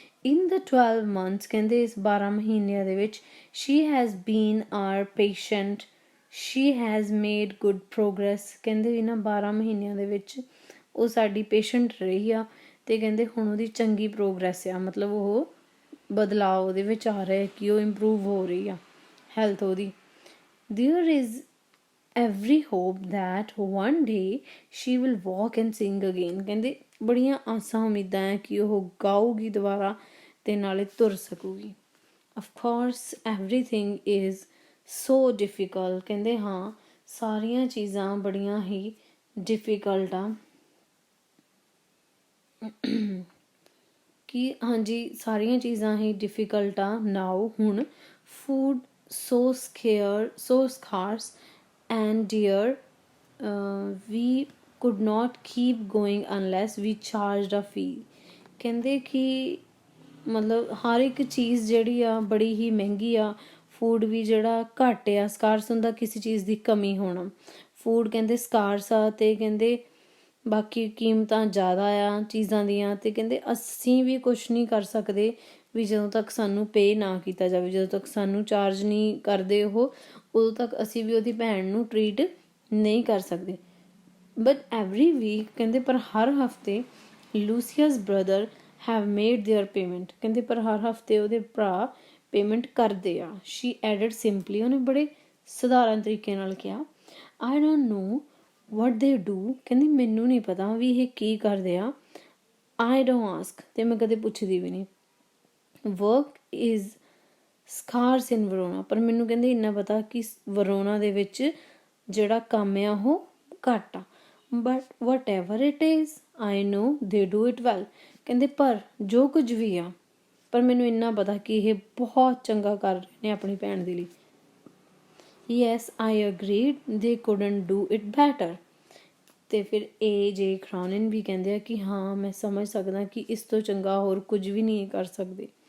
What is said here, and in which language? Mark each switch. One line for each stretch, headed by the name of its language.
English: in the 12 months,
Punjabi: ਕਹਿੰਦੇ ਇਸ 12 ਮਹੀਨਿਆਂ ਦੇ ਵਿੱਚ,
English: she has been our patient, she has made good progress।
Punjabi: ਕਹਿੰਦੇ ਇਹਨਾਂ 12 ਮਹੀਨਿਆਂ ਦੇ ਵਿੱਚ ਉਹ ਸਾਡੀ ਪੇਸ਼ੈਂਟ ਰਹੀ ਆ, ਅਤੇ ਕਹਿੰਦੇ ਹੁਣ ਉਹਦੀ ਚੰਗੀ ਪ੍ਰੋਗਰੈਸ ਆ, ਮਤਲਬ ਉਹ ਬਦਲਾਅ ਉਹਦੇ ਵਿੱਚ ਆ ਰਿਹਾ ਕਿ ਉਹ ਇੰਪਰੂਵ ਹੋ ਰਹੀ ਆ ਹੈਲਥ ਉਹਦੀ।
English: there is every hope that one day she will walk and sing again।
Punjabi: ਕਹਿੰਦੇ ਬੜੀਆਂ ਆਸਾਂ ਉਮੀਦਾਂ ਹੈ ਕਿ ਉਹ ਗਾਊਗੀ ਦੁਬਾਰਾ ਅਤੇ ਨਾਲੇ ਤੁਰ ਸਕੂਗੀ।
English: of course everything is so difficult।
Punjabi: ਕਹਿੰਦੇ ਹਾਂ ਸਾਰੀਆਂ ਚੀਜ਼ਾਂ ਬੜੀਆਂ ਹੀ ਡਿਫੀਕਲਟ ਆ, ਕਿ ਹਾਂਜੀ ਸਾਰੀਆਂ ਚੀਜ਼ਾਂ ਹੀ ਡਿਫੀਕਲਟ ਆ।
English: Now ਹੁਣ food so scarce and dear, we could not keep going unless we charged a fee।
Punjabi: ਕਹਿੰਦੇ ਕਿ ਮਤਲਬ ਹਰ ਇੱਕ ਚੀਜ਼ ਜਿਹੜੀ ਆ ਬੜੀ ਹੀ ਮਹਿੰਗੀ ਆ, ਫੂਡ ਵੀ ਜਿਹੜਾ ਘੱਟ ਆ, ਸਕਾਰਸ ਹੁੰਦਾ ਕਿਸੇ ਚੀਜ਼ ਦੀ ਕਮੀ ਹੋਣਾ, ਫੂਡ ਕਹਿੰਦੇ ਸਕਾਰਸ ਆ, ਅਤੇ ਕਹਿੰਦੇ ਬਾਕੀ ਕੀਮਤਾਂ ਜ਼ਿਆਦਾ ਆ ਚੀਜ਼ਾਂ ਦੀਆਂ, ਅਤੇ ਕਹਿੰਦੇ ਅਸੀਂ ਵੀ ਕੁਛ ਨਹੀਂ ਕਰ ਸਕਦੇ ਵੀ ਜਦੋਂ ਤੱਕ ਸਾਨੂੰ ਪੇ ਨਾ ਕੀਤਾ ਜਾਵੇ, ਜਦੋਂ ਤੱਕ ਸਾਨੂੰ ਚਾਰਜ ਨਹੀਂ ਕਰਦੇ ਉਹ, ਉਦੋਂ ਤੱਕ ਅਸੀਂ ਵੀ ਉਹਦੀ ਭੈਣ ਨੂੰ ਟਰੀਟ ਨਹੀਂ ਕਰ ਸਕਦੇ।
English: but every week,
Punjabi: ਕਹਿੰਦੇ ਪਰ ਹਰ ਹਫਤੇ,
English: Lucius brother have made their payment.
Punjabi: ਕਹਿੰਦੇ ਪਰ ਹਰ ਹਫਤੇ ਉਹਦੇ ਭਰਾ ਪੇਮੈਂਟ ਕਰਦੇ ਆ।
English: she added simply,
Punjabi: ਉਹਨੇ ਬੜੇ ਸਧਾਰਨ ਤਰੀਕੇ ਨਾਲ ਕਿਹਾ,
English: I don't know what they do।
Punjabi: ਕਹਿੰਦੀ ਮੈਨੂੰ ਨਹੀਂ ਪਤਾ ਵੀ ਇਹ ਕੀ ਕਰਦੇ ਆ।
English: I don't ask,
Punjabi: ਤੇ ਮੈਂ ਕਦੇ ਪੁੱਛਦੀ ਵੀ ਨਹੀਂ।
English: work is scarce in Verona,
Punjabi: ਪਰ ਮੈਨੂੰ ਕਹਿੰਦੇ ਇੰਨਾ ਪਤਾ ਕਿ ਵਰੋਨਾ ਦੇ ਵਿੱਚ ਜਿਹੜਾ ਕੰਮ ਆ ਉਹ ਘੱਟ ਆ।
English: but whatever it is I know they do it well।
Punjabi: ਕਹਿੰਦੇ ਪਰ ਜੋ ਕੁਝ ਵੀ ਆ, ਪਰ ਮੈਨੂੰ ਇੰਨਾ ਪਤਾ ਕਿ ਇਹ ਬਹੁਤ ਚੰਗਾ ਕਰ ਰਹੇ ਨੇ ਆਪਣੀ ਭੈਣ ਦੇ ਲਈ।
English: yes I agreed they couldn't do it better।
Punjabi: ਅਤੇ ਫਿਰ AJ Cronin ਵੀ ਕਹਿੰਦੇ ਆ ਕਿ ਹਾਂ ਮੈਂ ਸਮਝ ਸਕਦਾ ਕਿ ਇਸ ਤੋਂ ਚੰਗਾ ਹੋਰ ਕੁਝ ਵੀ ਨਹੀਂ ਕਰ ਸਕਦੇ।